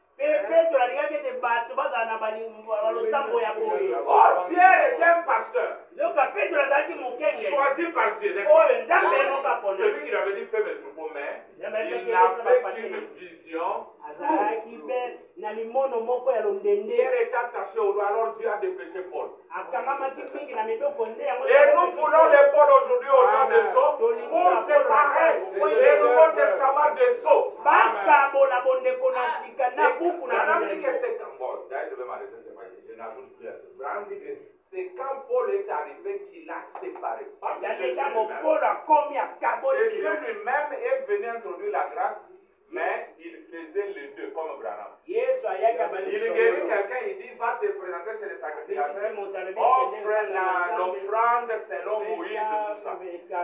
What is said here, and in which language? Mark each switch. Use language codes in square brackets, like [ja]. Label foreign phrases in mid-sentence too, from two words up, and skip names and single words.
[fr] Or, Pierre est un pasteur choisi par Dieu. Celui qui avait dit fais mes troupeaux, mais il n'avait qu'une vision. [ln] mono moko ya londende. [fr] Pierre est attaché au doigt, alors Dieu a dépêché Paul. [ln] Akamamaki mingi na miboko nde yango. [fr] Et nous voulons les Paul aujourd'hui au temps de Sceaux pour séparer le Nouveau Testament de Sceaux. [ln] Bakabola bondeko na sika na buku na [fr] Branham dit que c'est quand... Bon, d'ailleurs, je vais m'arrêter, c'est pas ici, je n'ajoute plus à ça. Branham dit que c'est quand Paul est arrivé qu'il a séparé. Parce que Jésus lui-même est venu introduire la grâce, mais il faisait les deux comme Branham. Il guérit quelqu'un, il dit va te présenter chez les sacrificateurs, offre l'offrande selon Moïse et tout ça.